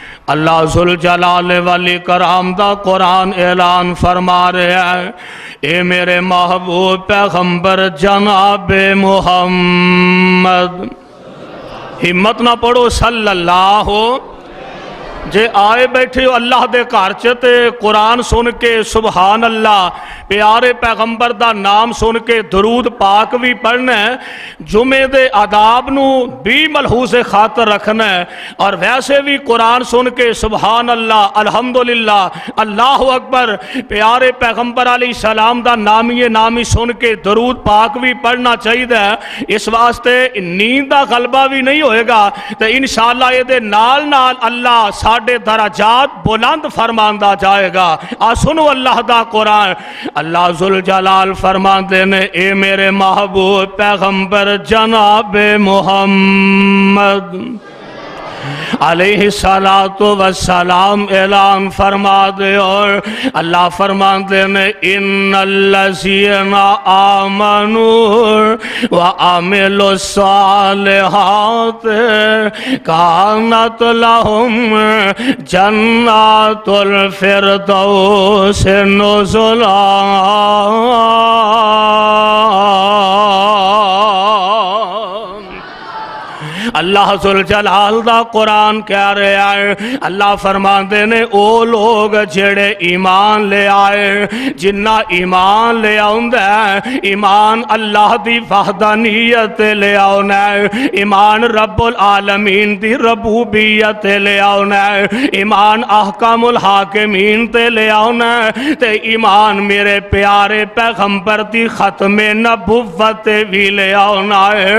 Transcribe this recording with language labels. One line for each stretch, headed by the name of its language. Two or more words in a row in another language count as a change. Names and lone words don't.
Punjabi: اللہ ذوالجلال والاکرام دا قرآن اعلان فرما رہے ہیں، اے میرے محبوب پیغمبر جناب محمد، ہمت نہ پڑھو صلی اللہ جے آئے بیٹھے ہو اللہ دے گھر چ تے قرآن سن کے
Arabic: سبحان اللہ
Punjabi: پیارے پیغمبر دا نام سن کے درود پاک بھی پڑھنا ہے، جمعے دے آداب نو بھی ملحوظ خاطر رکھنا ہے، اور ویسے بھی قرآن سن کے
Arabic: سبحان اللہ الحمدللہ اللہ اکبر
Punjabi: پیارے پیغمبر
Arabic: علیہ السلام
Punjabi: دا نامی سن کے درود پاک بھی پڑھنا چاہیے۔ اس واسطے نیند دا غلبہ بھی نہیں ہوئے گا تو
Arabic: انشاءاللہ
Punjabi: یہ دے نال نال اللہ ساڑھے درجات بلند فرماندہ جائے گا۔ سنو اللہ دا قرآن، اللہ ذوالجلال فرماندے نے، اے میرے محبوب پیغمبر جناب محمد
Arabic: علیہ السلام
Punjabi: اعلان فرما دے، اور اللہ فرماندے نے،
Arabic: ان الذین آمنوا وعملوا الصالحات کانت لہم جنات الفردوس نزلا۔
Punjabi: اللہ ذوالجلال دا قرآن کہہ رہے آئے، اللہ فرماندے نے او لوگ جڑے ایمان لے آئے، جنہ ایمان لے آؤندہ ہے، ایمان اللہ دی وحدانیت لے آؤنا ہے، ایمان
Arabic: رب العالمین
Punjabi: دی ربوبیت لے آؤنا ہے، ایمان
Arabic: احکام الحاکمین
Punjabi: تے لے آؤنا ہے، تے ایمان میرے پیارے پیغمبر دی ختم نبوت بھی لے آؤنا ہے۔